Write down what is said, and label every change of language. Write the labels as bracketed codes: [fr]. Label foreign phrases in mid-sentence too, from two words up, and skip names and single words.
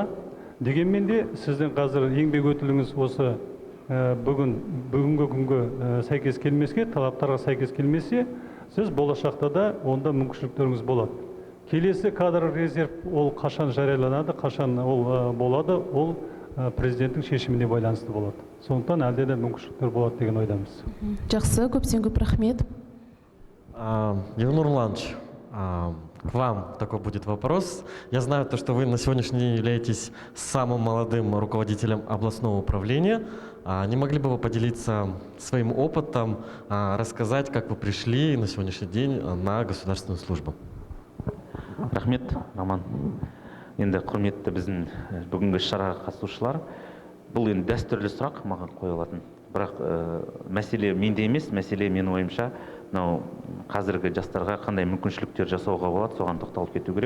[kk] Дегенмен де сіздің қазір еңбек өтіліңіз осы бүгінгі күнге сәйкес келмеске, талаптарға сәйкес келмесе, сіз болашақта да онда мүмкіншіліктеріңіз болады. Келесі кадр резерв ол қашан жарияланады, қашан ол болады, ол президенттің шешіміне байланысты болады. Сондықтан әлде де мүмкіншіліктер болады деген ойдамыз. Жақсы, көптен көп рахмет. [ru] Ернур Нурланович, к вам такой будет вопрос. Я знаю, что вы на сегодняшний день являетесь самым молодым руководителем областного управления. Не могли бы вы поделиться своим опытом, рассказать, как вы пришли на сегодняшний день на государственную службу? [kk] Рахмет, Роман. Енді құрметті біздің бүгінгі шараға қатысушылар, бұл енді дәстүрлі сұрақ маған қойылатын. Бірақ мәселе менде емес, мәселе менің ойымша, қазіргі жастарға қандай мүмкіншіліктер жасауға болады, соған тоқталып кету керек.